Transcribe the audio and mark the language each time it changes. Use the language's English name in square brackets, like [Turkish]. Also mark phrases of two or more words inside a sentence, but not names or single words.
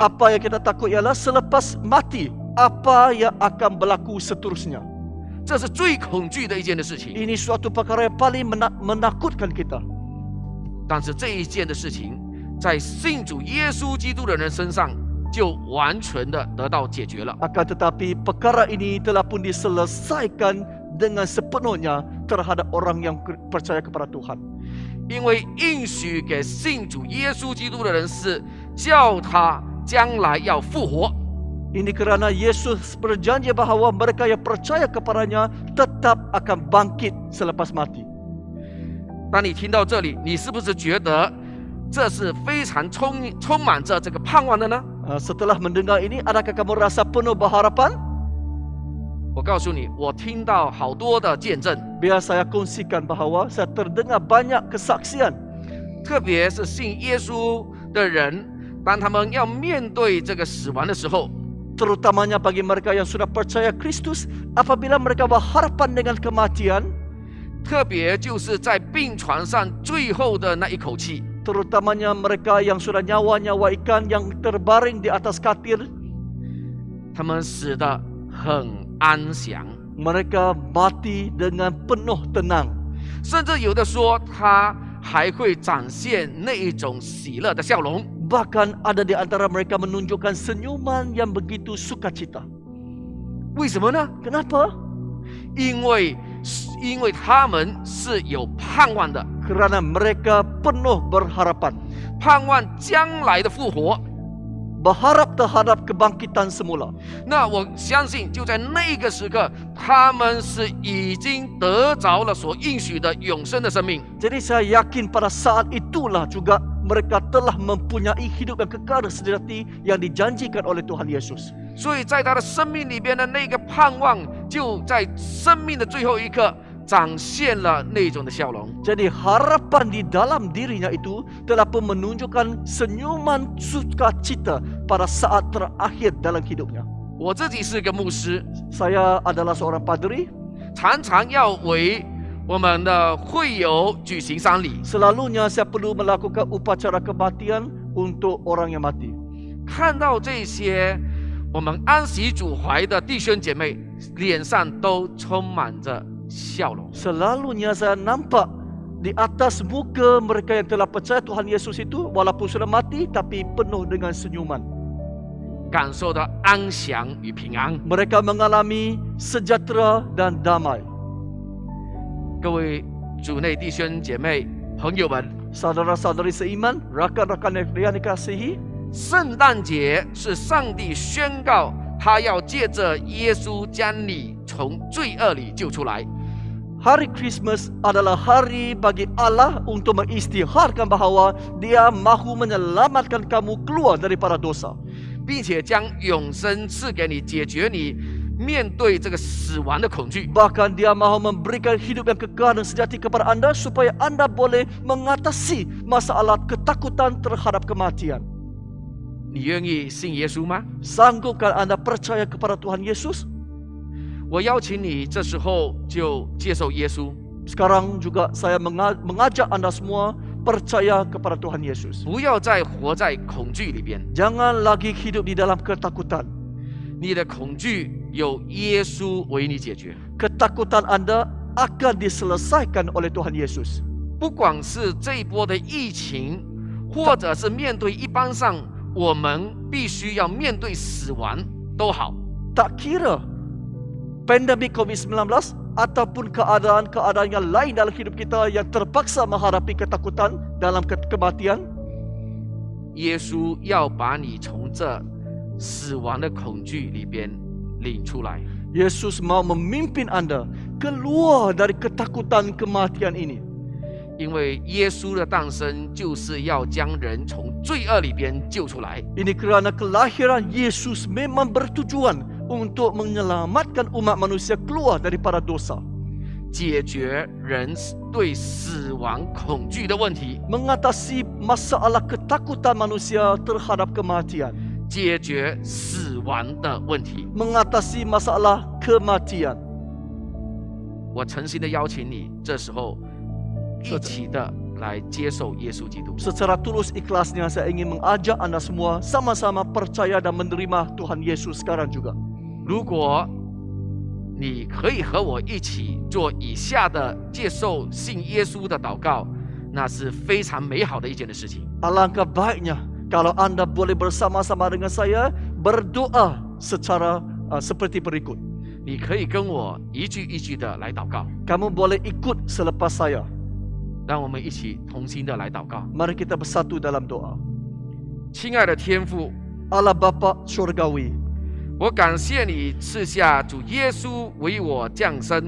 [Malay] Apa yang kita takut ialah selepas mati, apa yang akan berlaku seterusnya. [Chinese] 这是最恐惧的一件的事情。 [Malay] Ini suatu perkara yang paling menakutkan kita. [Chinese] 但是这一件的事情，在信主耶稣基督的人身上就完全的得到解决了。 [Malay] Akan tetapi perkara ini telah pun diselesaikan dengan sepenuhnya terhadap orang yang percaya kepada Tuhan. [Chinese] 因为应许给信主耶稣基督的人是叫他将来要复活。 [Malay] Ini kerana Yesus berjanji bahawa mereka yang percaya kepadanya tetap akan bangkit selepas mati. [Chinese] 当你听到这里，你是不是觉得这是非常充满着这个盼望的呢？ [Malay] Setelah mendengar ini, adakah kamu rasa penuh berharapan? [Chinese] 我告诉你，我听到好多的见证， [Malay] Biar saya kongsikan bahawa saya terdengar banyak kesaksian. [Chinese] 特别是信耶稣的人，当他们要面对这个死亡的时候， [Malay] Terutamanya bagi mereka yang sudah percaya Kristus, apabila mereka berharapan dengan kematian, [Chinese] 特别就是在病床上最后的那一口气， [Malay] terutamanya mereka yang sudah nyawa-nyawa ikan yang terbaring di atas katil, [Chinese] 他们死得很安详， [Malay] mereka mati dengan penuh tenang. [Chinese] 甚至有的说他还会展现那一种喜乐的笑容。 [Malay] Bahkan ada di antara mereka menunjukkan senyuman yang begitu sukacita. [Chinese] 为什么呢？ [Malay] Kenapa? [Chinese] 因为他们是有盼望的， [Malay] Kerana mereka penuh berharapan. [Chinese] 盼望将来的复活。 [Malay] Berharap terhadap kebangkitan semula. [Chinese] 那我相信，就在那个时刻，他们是已经得着了所应许的永生的生命。 [Malay] Jadi saya yakin pada saat itulah juga mereka telah mempunyai hidup yang kekal sejati yang dijanjikan oleh Tuhan Yesus. [Chinese] 所以在他的生命里边的那个盼望，就在生命的最后一刻展现了那种的笑容。 [Malay] Jadi harapan di dalam dirinya itu telah pun menunjukkan senyuman sukacita pada saat terakhir dalam hidupnya. [Chinese] 我自己是个牧师， [Malay] Saya adalah seorang padri. [Chinese] 常常要为我们的会友举行丧礼。 [Malay] Selalunya saya perlu melakukan upacara kematian untuk orang yang mati. [Chinese] 看到这些我们安息主怀的弟兄姐妹，脸上都充满着笑容。 [Malay] Selalunya saya nampak di atas muka mereka yang telah percaya Tuhan Yesus itu, walaupun sudah mati, tapi penuh dengan senyuman. [Chinese] 感受到安详与平安。 [Malay] Mereka mengalami sejahtera dan damai. [Chinese] 各位主内弟兄姐妹、朋友们， [Malay] Saudara-saudari seiman, rakan-rakan yang dikasihi, [Chinese] 圣诞节是上帝宣告他要借着耶稣将你从罪恶里救出来。 [Malay] Hari Christmas adalah hari bagi Allah untuk mengisytiharkan bahawa Dia mahu menyelamatkan kamu keluar daripada dosa, [Chinese] 并且将永生赐给你，解决你面对这个死亡的恐惧。 [Malay] Bahkan Dia mahu memberikan hidup yang kekal dan sejati kepada anda supaya anda boleh mengatasi masalah ketakutan terhadap kematian. [Chinese] 你愿意信耶稣吗？ [Malay] Sanggupkah anda percaya kepada Tuhan Yesus? [Chinese] 我邀请你这时候就接受耶稣， [Malay] Sekarang juga saya mengajak anda semua percaya kepada Tuhan Yesus. [Chinese] 不要再活在恐惧里边。 [Malay] Jangan lagi hidup di dalam ketakutan. [Chinese] 你的恐惧有耶稣为你解决。 [Malay] Ketakutan anda akan diselesaikan oleh Tuhan Yesus. [Chinese] 不管是这一波的疫情，或者是面对一般上我们必须要面对死亡都好。 [Malay] Tak kira pandemik COVID-19 ataupun keadaan-keadaan yang lain dalam hidup kita yang terpaksa menghadapi ketakutan dalam kematian, [Chinese] 耶稣要把你从这死亡的恐惧里边领出来。 [Malay] Yesus mau memimpin anda keluar dari ketakutan kematian ini. [Chinese] 因为耶稣的诞生就是要将人从罪恶里边救出来。 [Malay] Ini kerana kelahiran Yesus memang bertujuan untuk menyelamatkan umat manusia keluar daripada dosa, [Chinese] 解决人对死亡恐惧的问题， [Malay] mengatasi masalah ketakutan manusia terhadap kematian, [Chinese] 解决死亡的问题。 [Malay] mengatasi masalah kematian. [Chinese] 我诚心的邀请你，这时候一起的来接受耶稣基督。 [Malay] Secara tulus ikhlasnya saya ingin mengajak anda semua sama-sama percaya dan menerima Tuhan Yesus sekarang juga. [Chinese] 如果你可以和我一起做以下的接受信耶稣的祷告，那是非常美好的一件的事情。 [Malay] Alangkah baiknya Kalau anda boleh bersama-sama dengan saya berdoa secara seperti berikut. [Chinese] 你可以跟我一句一句的来祷告， [Malay] Kamu boleh ikut selepas saya. [Chinese] 让我们一起同心的来祷告。 [Malay] Mari kita bersatu dalam doa. [Chinese] 亲爱的天父， [Malay] Allah Bapa Syurgawi, [Chinese] 我感谢你赐下主耶稣为我降生，